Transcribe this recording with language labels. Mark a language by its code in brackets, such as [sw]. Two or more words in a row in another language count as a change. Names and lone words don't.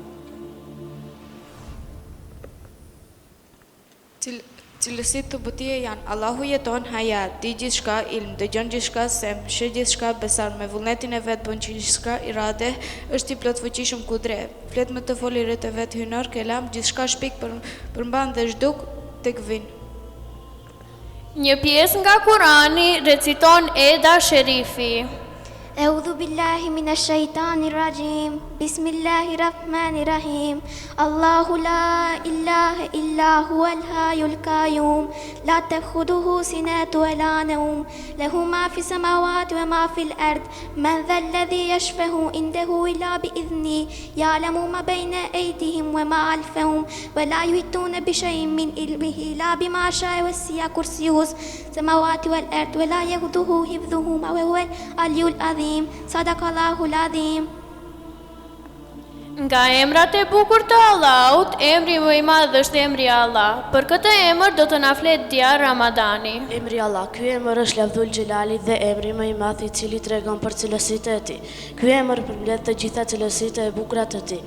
[sq] Cilësitë të butie janë Allahu jeton hayat, di gjithçka, ilm, dëgjon gjithçka, sem, sheh gjithçka, besar, me vullnetin e vet bën gjithçka, irade, është i plot fuqishëm kudre. Flet me të folirit e vet hynor, kelam, gjithçka shpik përmban dhe zhduk tek vin. Një pjesë nga Kurani reciton Eda Sherifi. [ar] أعوذ بالله من الشيطان الرجيم بسم الله الرحمن الرحيم الله لا إله إلا هو الحي القيوم لا تأخذه سنة ولا نوم له ما في السماوات وما في الأرض من ذا الذي يشفع عنده إلا بإذنه يعلم ما بين أيديهم وما خلفهم ولا يحيطون بشيء من علمه إلا بما شاء وسع كرسيه السماوات والأرض ولا يؤوده حفظهما وهو العلي العظيم صدق الله العظيم. [sq] Nga emrat e bukur të Allahut, emri më i madh është emri Allah. Për këtë emër do të na flet dia Ramadani. Emri Allah, ky emër është [ar] لفظ الجلالة [sq] dhe emri më i madh i cili tregon për cilësitë e tij. Ky emër përmbledh të gjitha cilësitë e bukura të tij.